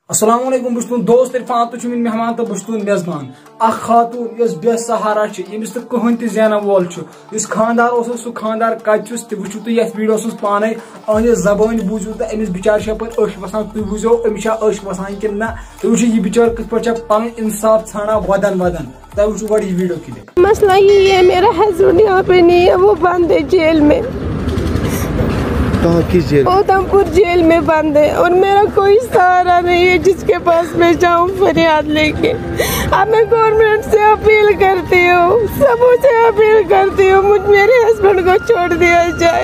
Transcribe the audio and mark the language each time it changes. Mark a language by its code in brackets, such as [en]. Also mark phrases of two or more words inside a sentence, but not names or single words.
[ar] السلام عليكم [ks] बुस्तून दोस्त इरफान तो मेन मेहमान तो बुस्तून मेजबान अख खातून यस बेसहारा यमिस तो कहन त जना वोल खानदार सह खानदार कतुस तु वो तुम ये वीडियो पाने अहद जबान बूझू तो अमिस बिचार अश वसान तुम बूझो अमिस अश वसान कि ना तुम वो यह बिचार कत पे पन इंसाफ छाना वदन वदन तुम वो गो [en] video clip. [hi] मसला ये है मेरा हस्बैंड यहाँ पे नहीं है, वो बंद है जेल में। कहाँ की जेल? उधमपुर जेल में बंद है और मेरा कोई सहारा नहीं है जिसके पास मैं जाऊँ फरियाद लेके। अब मैं गवर्नमेंट से अपील करती हूँ, सबों से अपील करती हूँ मुझ मेरे हस्बैंड को छोड़ दिया जाए।